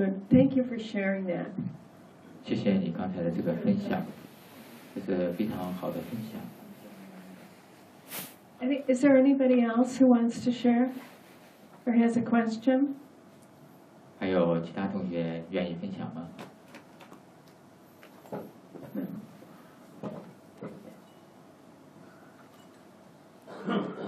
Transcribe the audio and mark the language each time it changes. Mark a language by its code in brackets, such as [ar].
[en] Thank you for sharing that. [zh] 谢谢你刚才的这个分享，这是非常好的分享。 [en] Is there anybody else who wants to share or has a question? [zh] 还有其他同学愿意分享吗？ Oh.